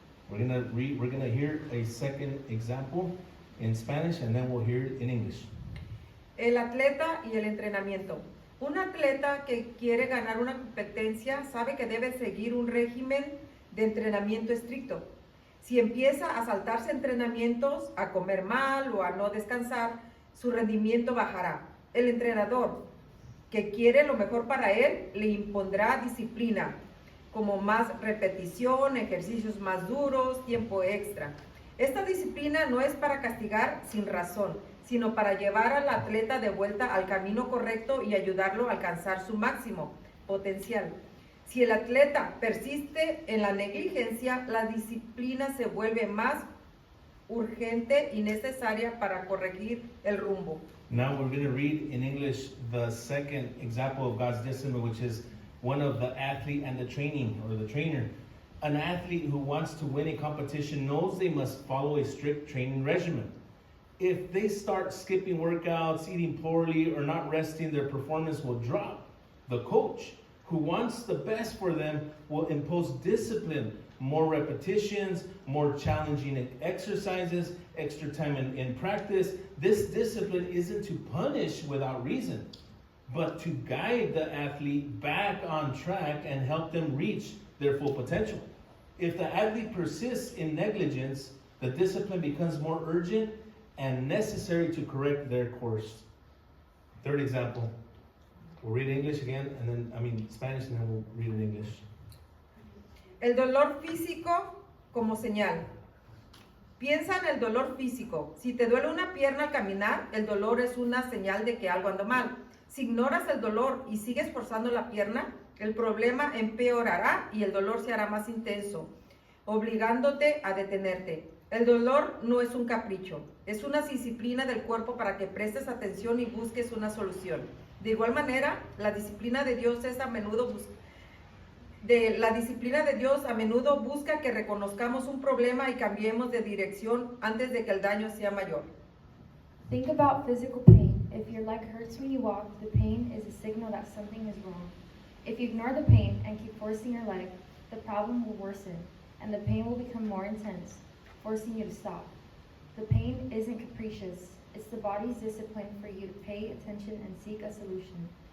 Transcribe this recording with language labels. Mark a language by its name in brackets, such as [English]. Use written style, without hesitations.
[English] We're gonna hear a second example in Spanish and then we'll hear it in English. [Spanish] El atleta y el entrenamiento. Un atleta que quiere ganar una competencia sabe que debe seguir un régimen de entrenamiento estricto. Si empieza a saltarse entrenamientos, a comer mal o a no descansar, su rendimiento bajará. El entrenador que quiere lo mejor para él le impondrá disciplina, como más repetición, ejercicios más duros, tiempo extra. Esta disciplina no es para castigar sin razón, sino para llevar al atleta de vuelta al camino correcto y ayudarlo a alcanzar su máximo potencial. Si el atleta persiste en la negligencia, la disciplina se vuelve más urgente y necesaria para corregir el rumbo. [English] Now we're going to read in English the second example of God's discipline, which is one of the athlete and the training or the trainer. An athlete who wants to win a competition knows they must follow a strict training regimen. If they start skipping workouts, eating poorly, or not resting, their performance will drop. The coach, who wants the best for them, will impose discipline, more repetitions, more challenging exercises, extra time in practice. This discipline isn't to punish without reason, but to guide the athlete back on track and help them reach their full potential. If the athlete persists in negligence, the discipline becomes more urgent and necessary to correct their course. Third example. We'll read English again, Spanish, and then we'll read it in English. [Spanish] El dolor físico como señal. Piensa en el dolor físico. Si te duele una pierna al caminar, el dolor es una señal de que algo anda mal. Si ignoras el dolor y sigues forzando la pierna, el problema empeorará y el dolor se hará más intenso, obligándote a detenerte. El dolor no es un capricho, es una disciplina del cuerpo para que prestes atención y busques una solución. De igual manera, la disciplina de Dios es a menudo de la disciplina de Dios a menudo busca que reconozcamos un problema y cambiemos de dirección antes de que el daño sea mayor. [English] Think about physical pain. If your leg hurts when you walk, the pain is a signal that something is wrong. If you ignore the pain and keep forcing your leg, the problem will worsen, and the pain will become more intense, forcing you to stop. The pain isn't capricious. It's the body's discipline for you to pay attention and seek a solution.